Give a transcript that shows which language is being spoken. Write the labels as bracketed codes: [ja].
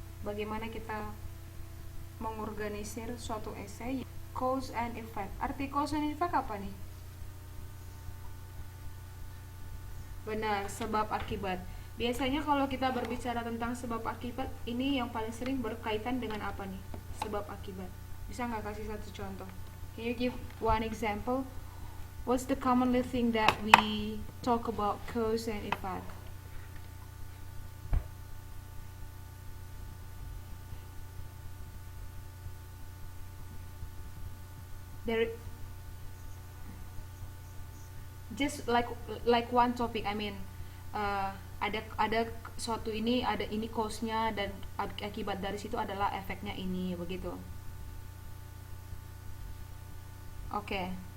[id] Bagaimana kita mengorganisir suatu essay, cause and effect. Arti cause and effect apa nih? Benar, sebab akibat. Biasanya kalau kita berbicara tentang sebab akibat, ini yang paling sering berkaitan dengan apa nih? Sebab akibat. Bisa nggak kasih satu contoh? [en] Can you give one example? What's the commonly thing that we talk about cause and effect? There, just like one topic. I mean, [id] ada suatu ini, ada ini cause-nya, dan akibat dari situ adalah efeknya ini, begitu. Oke.